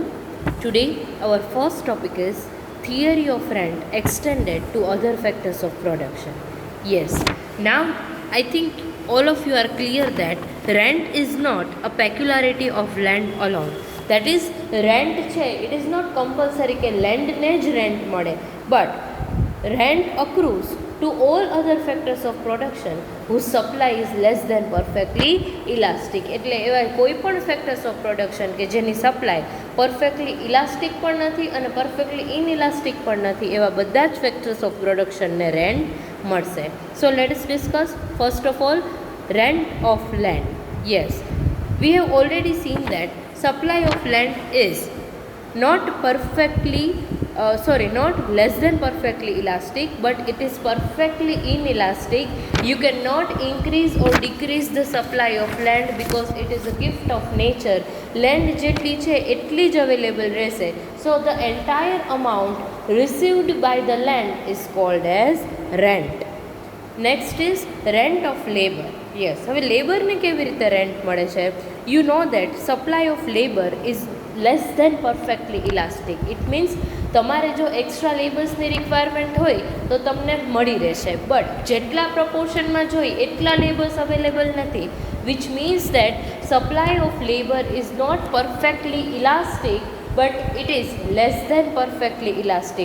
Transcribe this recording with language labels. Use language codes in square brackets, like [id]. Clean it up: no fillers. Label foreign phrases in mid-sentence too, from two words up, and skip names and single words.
[en] Today our first topic is theory of rent extended to other factors of production. Yes, now I think all of you are clear that rent is not a peculiarity of land alone. That is, rent છે it is not compulsory [gu] કે land ને જ rent મળે, [en] but rent accrues to all other factors of production whose supply is less than perfectly elastic. [gu] એટલે એવા કોઈ પણ [en] factors of production [gu] કે જેની [en] supply perfectly elastic [gu] પણ નથી અને [en] perfectly inelastic [gu] પણ નથી, એવા બધા જ [en] factors of production [gu] ને rent મળશે. [en] So let us discuss first of all rent of land. Yes, we have already seen that supply of land is not less than perfectly elastic, but it is perfectly inelastic. You cannot increase or decrease the supply of land because it is a gift of nature. [gu] Land જેટલી છે એટલી જ available રહેશે. [en] So the entire amount received by the land is called as rent. Next is rent of labor. Yes, [gu] હવે લેબરને કેવી રીતે રેન્ટ મળે છે? [en] You know that supply of labor is less than perfectly elastic. It means [gu] તમારે જો એક્સ્ટ્રા લેબર્સની રિક્વાયરમેન્ટ હોય તો તમને મળી રહેશે, બટ જેટલા પ્રપોર્શનમાં જોઈએ એટલા [en] labours available [gu] નથી, [en] which means that supply of labour is not perfectly elastic but it is less than perfectly elastic.